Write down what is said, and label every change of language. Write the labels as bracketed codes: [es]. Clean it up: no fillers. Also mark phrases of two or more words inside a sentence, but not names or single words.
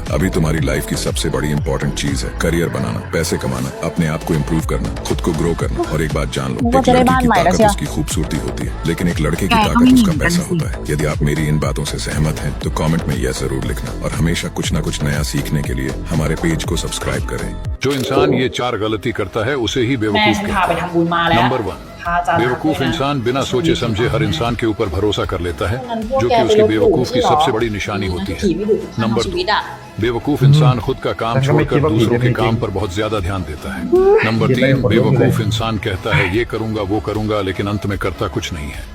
[hi] अभी तुम्हारी लाइफ की सबसे बड़ी इंपॉर्टेंट चीज है करियर बनाना, पैसे कमाना, अपने आप को इम्प्रूव करना, खुद को ग्रो करना। और एक बात जान लो, एक लड़की की ताकत उसकी खूबसूरती होती है, लेकिन एक लड़के की ताकत उसका पैसा होता है। यदि आप मेरी इन बातों से सहमत हैं तो कमेंट में यह जरूर लिखना, और हमेशा कुछ न कुछ नया सीखने के लिए हमारे पेज को सब्सक्राइब करें। जो इंसान ये 4 गलती करता है उसे ही [th] แม่ [hi] बेवकूफ [th] ฉัน [hi] कहते [th] พาไป [hi] हैं। [th] ทำบุญมาแล้ว [hi] नंबर 1, बेवकूफ इंसान बिना सोचे समझे हर इंसान के ऊपर भरोसा कर लेता है, जो कि उसकी बेवकूफ की सबसे बड़ी निशानी होती है। नंबर 2, बेवकूफ इंसान खुद का काम छोड़कर दूसरों के काम पर बहुत ज्यादा ध्यान देता है। नंबर 3, बेवकूफ इंसान कहता है ये करूंगा वो करूंगा, लेकिन अंत में करता कुछ नहीं है।